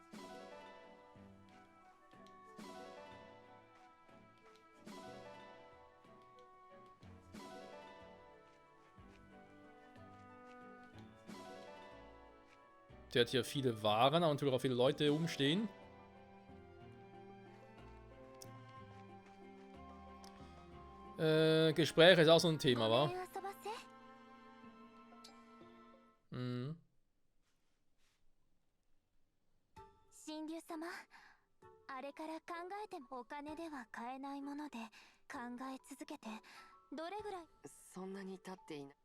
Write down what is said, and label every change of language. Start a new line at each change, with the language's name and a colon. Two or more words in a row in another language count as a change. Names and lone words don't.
German: Der hat hier viele Waren und natürlich auch viele Leute umstehen. Gespräche ist auch so ein Thema, wa? Mhm.
Japanese: 神竜様、あれから考えてもお金では買えないもので考え続けてどれぐらいそんなに経っていない。